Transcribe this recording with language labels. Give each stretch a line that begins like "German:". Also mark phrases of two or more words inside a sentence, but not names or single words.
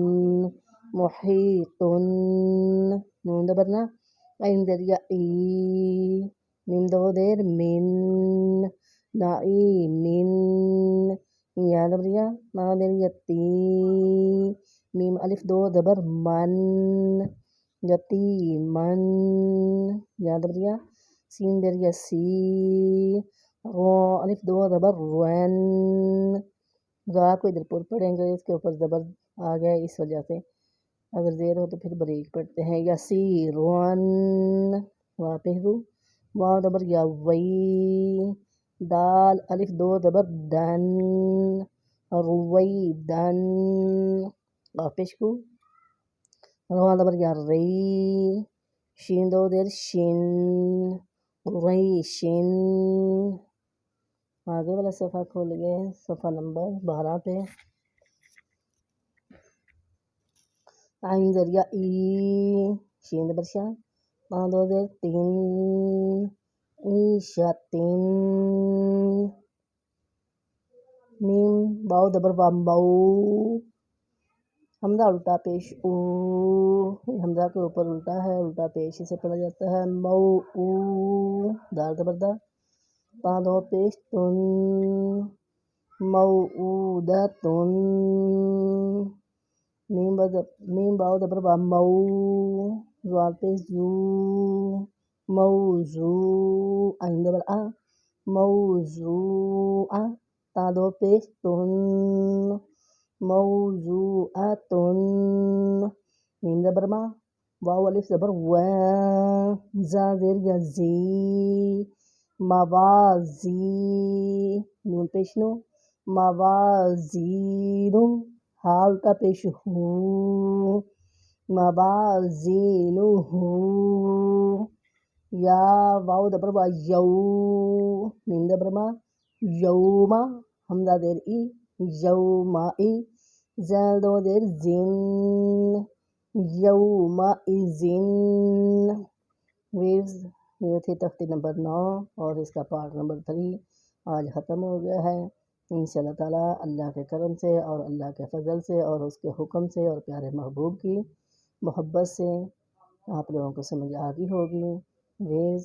Urdu: محیطن، نون زبر نا، عین زیر یا ای، میم دو زیر من، نعیمن، یا زبر یا، ما زیر یا تی، میم الف دو زبر من، یتیمن، یا زبر یا، سین زیر یا سی، رو الف دو زبر ون، را کو ادھر پر پڑھیں گے، اس کے اوپر زبر آ گیا اس وجہ سے، اگر زیر ہو تو پھر بریک پڑھتے ہیں، یسیر ون، وا پہ رو، واو زبر یا وی، دال الف دو زبر دن، رویدن، قاف پیش کو، رو زبر یا ری، شین دو زیر شن، قریشن۔ آگے والا صفحہ کھولیے، صفحہ نمبر 12 پہ، عین زیر یا ای، شین زبر شا، ما دو زیر تین، عیشتن، میم باؤ زبر با مو، حمزہ الٹا پیش او، حمزہ کے اوپر الٹا ہے، الٹا پیش سے پڑھا جاتا ہے، مو او، دال زبر دا، پا دو پیش تن، موعودتن، میم باؤ زبر با مو، زوال پیش زو، موضوع، عین زبر آ، موضوعہ، تا دو پیش تن، موضوعتن، میم زبر ما، واو الف زبر و، زا زیر یا زی، موازی، نون پیش نو، موازین، ہا الٹا پیش ہو، موازینہ، یا واو زبر با یو، میم زبر ما، یوما، حمزہ زیر ای، یومائی، زال دو زیر زن، یومئذن۔ ویوز، یہ تھی تختی نمبر 9 اور اس کا پارٹ نمبر 3 آج ختم ہو گیا ہے۔ انشاءاللہ تعالیٰ اللہ کے کرم سے اور اللہ کے فضل سے اور اس کے حکم سے اور پیارے محبوب کی محبت سے آپ لوگوں کو سمجھ آ گئی ہوگی۔